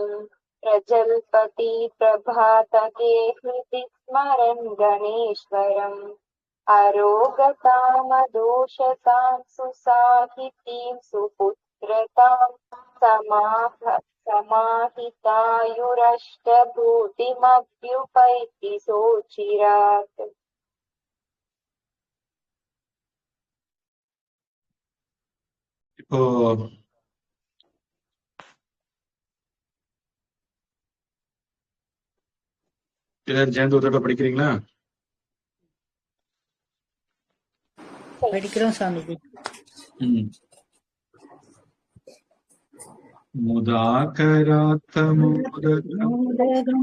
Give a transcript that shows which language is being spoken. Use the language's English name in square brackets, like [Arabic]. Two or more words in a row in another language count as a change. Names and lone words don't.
[Sanskrit] प्रजल्पति प्रभातके हृदि स्मरन् गणेश्वरम्. अरोगतामदोषतां सुसाहितीं सुपुत्रताम्. समाहितायुरष्टभूतिमभ्युपैति शोचिरात्. [Tamil] இப்போ எல்லாரும் சேர்ந்து ஒரு தடவை படிக்கிறீங்களா? படிக்கிறோம் சாமிஜி. [Sanskrit] मुदाकरात्तमोदकं